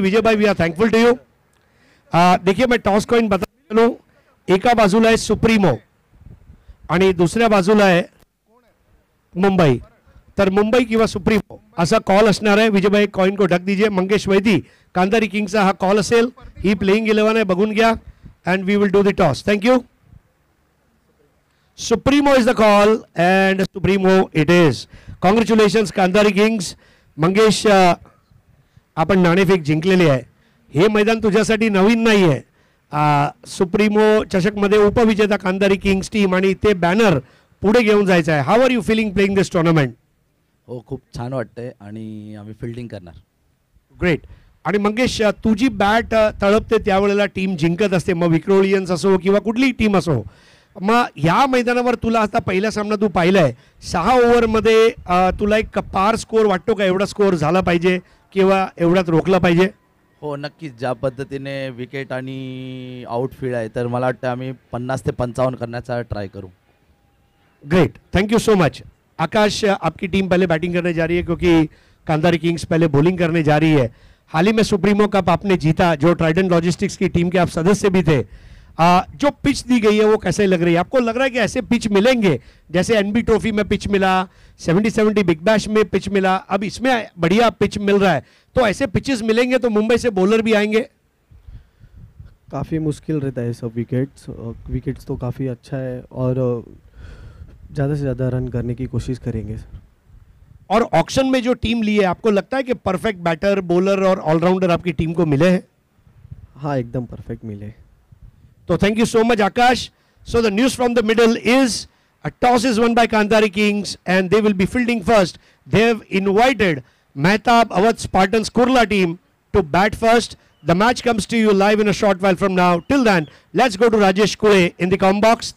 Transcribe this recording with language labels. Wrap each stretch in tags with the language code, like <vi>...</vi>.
<hi>Vijaybhai</hi> <en>We are thankful to you.</en> <hi>देखिए मैं toss coin बता दूं.</hi> <mr>एका बाजूला आहे सुप्रीमो आणि दुसऱ्या बाजूला आहे मुंबई. तर मुंबई किंवा सुप्रीमो असा कॉल असणार आहे.</mr> <hi>विजयभाई कॉइन को ढक दीजिए.</hi> <mr>मंगेश वैदी कांधारी किंग्सचा हा कॉल असेल. ही प्लेइंग 11 आहे बघून घ्या</mr> <en>And we will do the toss. Thank you. Supremo is the call and Supremo it is. Congratulations Kandhari Kings.</en> <mr>Mangesh आपण नाणेफेक जिंकलेली आहे. हे मैदान तुझ्यासाठी नवीन नाही आहे. सुप्रीमो चषकमध्ये उपविजेता कांधारी किंग्स टीम आणि ते बॅनर पुढे घेऊन जायचं आहे.</mr> <en>How are you feeling playing this tournament?</en> <mr>हो, खूप छान वाटतंय आणि आम्ही फिल्डिंग करणार.</mr> <en>Great.</en> <mr>आणि मंगेश तुझी बॅट तळपते त्यावेळेला टीम जिंकत असते, मग विक्रोलियन्स असो किंवा कुठलीही टीम असो. मग या मैदानावर तुला आता पहिला सामना तू पाहिलाय 6 ओव्हरमध्ये तुला एक पार स्कोअर वाटतो का? एवढा स्कोअर झाला पाहिजे किंवा एवढ्यात रोखला पाहिजे? हो नक्कीच. ज्या पद्धतीने विकेट आणि आउटफील्ड आहे तर मला वाटतं आम्ही 50 ते 55 करण्याचा ट्राय करूँ.</mr> <en>Great, thank you so much.</en> <hi>आकाश, आपकी टीम पहले बैटिंग करने जा रही है क्योंकि कांधारी किंग्स पहले बॉलिंग करने जा रही है. हाल ही में सुप्रीमो कप आपने जीता, जो ट्राइडेंट लॉजिस्टिक्स की टीम के आप सदस्य भी थे. जो पिच दी गई है वो कैसे लग रही है आपको? लग रहा है कि ऐसे पिच मिलेंगे जैसे एनबी ट्रॉफी में पिच मिला, 70-70 बिग बैश में पिच मिला, अब इसमें बढ़िया पिच मिल रहा है, तो ऐसे पिचेस मिलेंगे तो मुंबई से बॉलर भी आएंगे? काफ़ी मुश्किल रहता है सब विकेट्स तो काफ़ी अच्छा है और ज़्यादा से ज़्यादा रन करने की कोशिश करेंगे सर. और ऑक्शन में जो टीम ली है आपको लगता है कि परफेक्ट बैटर, बॉलर और ऑलराउंडर आपकी टीम को मिले हैं? हाँ, एकदम परफेक्ट मिले.</hi> <en>So thank you so much, Akash. So the news from the middle is a toss is won by Kandhari Kings and they will be fielding first. They have invited Mehtab Awadh Spartans Kurla team to bat first. The match comes to you live in a short while from now. Till then, let's go to Rajesh Kule in the com box.</en>